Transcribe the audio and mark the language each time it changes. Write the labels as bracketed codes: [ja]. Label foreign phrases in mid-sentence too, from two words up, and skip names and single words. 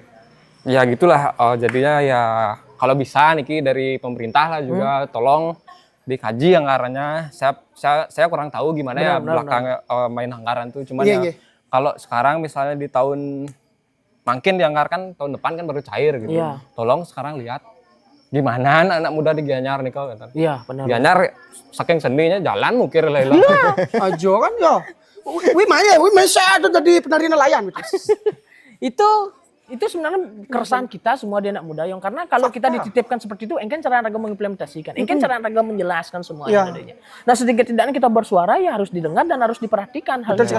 [id] Ya gitulah, jadinya ya kalau bisa nih dari pemerintah lah juga tolong dikaji anggarannya. Saya kurang tahu gimana belakang main anggaran tuh. Cuman kalau sekarang misalnya di tahun makin dianggarkan tahun depan kan baru cair gitu. Tolong sekarang lihat gimana anak muda di Gianyar nih kan. Iya, benar. Gianyar saking seninya jalan mukir lah. Ajo kan ya. Wih saya tuh jadi penari nelayan. Itu sebenarnya keresahan kita semua di anak muda yang karena kalau kita dititipkan seperti itu, [ban] engkan cara raga [id] mengimplementasikan, [ban] engkan cara raga [id] menjelaskan semua adanya. Nah, sedikit tidaknya kita bersuara ya harus didengar dan harus diperhatikan hal ini.